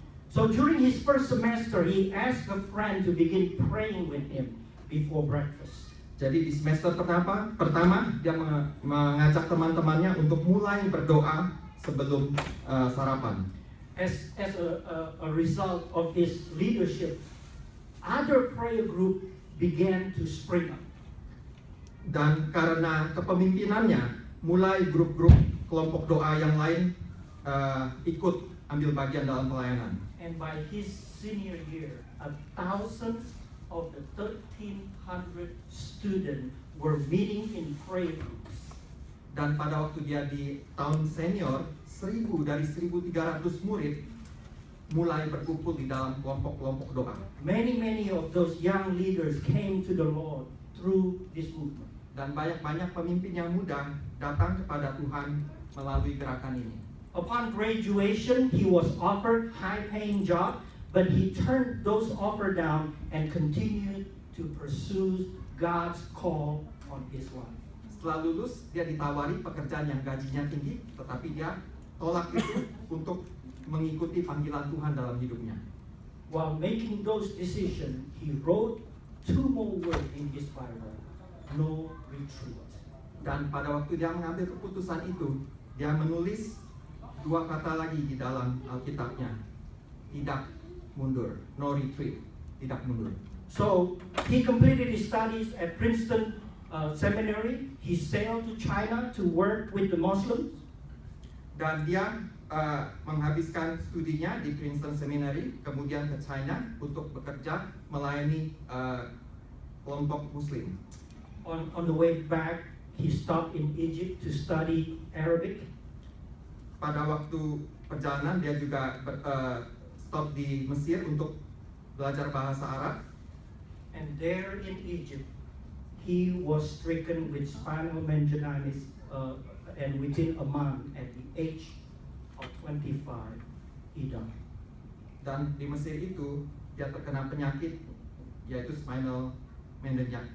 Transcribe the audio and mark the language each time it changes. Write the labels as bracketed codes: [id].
[en] So during his first semester, he asked a friend to begin praying with him before breakfast. [id] Jadi di semester pertama dia mengajak teman-temannya untuk mulai berdoa sebelum sarapan. [en] As a result of his leadership, other prayer group began to spring up. [id] Dan karena kepemimpinannya, mulai grup-grup kelompok doa yang lain ikut ambil bagian dalam pelayanan. [en] And by his senior year, 1,000 of the 1,300 students were meeting in prayer groups. [id] Dan pada waktu dia di tahun senior, 1,000 dari 1,300 murid mulai berkumpul di dalam kelompok-kelompok doa. [en] Many of those young leaders came to the Lord through this movement. [id] Dan banyak-banyak pemimpin yang muda datang kepada Tuhan melalui gerakan ini. [en] Upon graduation, he was offered high-paying job, but he turned those offers down and continued to pursue God's call on his life. [id] Setelah lulus, dia ditawari pekerjaan yang gajinya tinggi, tetapi dia tolak itu untuk mengikuti panggilan Tuhan dalam hidupnya. [en] While making those decisions, he wrote 2 more words in his Bible, "No retreat." [id] Dan pada waktu dia mengambil keputusan itu, dia menulis 2 kata lagi di dalam Alkitabnya, tidak mundur, [en] no retreat, [id] tidak mundur. [en] So he completed his studies at Princeton Seminary. He sailed to China to work with the Muslims. [id] Dan dia menghabiskan studinya di Princeton Seminary, kemudian ke China untuk bekerja melayani kelompok Muslim. [en] On the way back, he stopped in Egypt to study Arabic. [id] Pada waktu perjalanan dia juga stop di Mesir untuk belajar bahasa Arab. [en] And there in Egypt, he was stricken with spinal meningitis, and within a month, at the age of 25, he died. [id] Dan di Mesir itu dia terkena penyakit yaitu spinal meningitis.